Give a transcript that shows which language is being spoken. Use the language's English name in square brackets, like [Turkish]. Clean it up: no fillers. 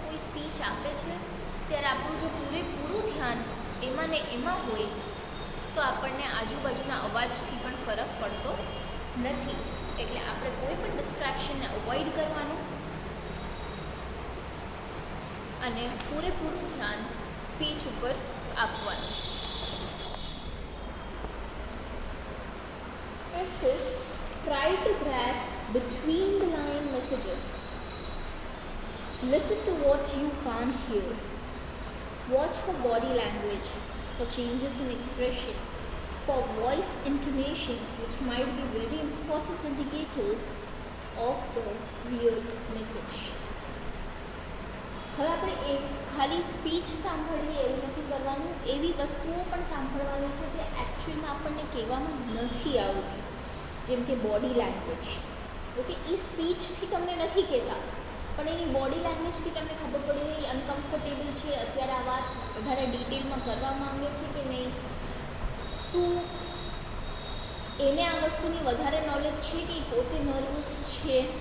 [Gujarati] કોઈ સ્પીચ આપે છે ત્યારે આપણું જો પૂરેપૂરું ધ્યાન એમાં ને એમાં હોય તો આપણને આજુબાજુના અવાજથી પણ ફરક પડતો નથી. એટલે આપણે કોઈ પણ ડિસ્ટ્રેક્શનને અવોઇડ કરવાનું અને પૂરેપૂરું ધ્યાન સ્પીચ ઉપર આપવાનું. [English] Fifth, try to grasp between the line messages. Listen to what you can't hear. Watch for body language, for changes in expression, for voice intonations, which might be very important indicators of the real message. [Gujarati] હવે આપણે ખાલી speech સાંભળવી એવું નથી કરવાનું, એવી વસ્તુઓ પણ સાંભળવાની છે જે એકચ્યુઅલમાં આપણને કહેવામાં નથી આવતી, જેમ કે બોડી લેંગ્વેજ. ઓકે, એ સ્પીચથી તમને નથી કહેતા, પણ એની બોડી લેંગ્વેજથી તમને ખબર પડી એ અનકમ્ફર્ટેબલ છે, અત્યારે આ વાત વધારે ડિટેલમાં કરવા માંગે છે કે નહીં, શું એને આ વસ્તુની વધારે નોલેજ છે કે પોતે નર્વસ છે.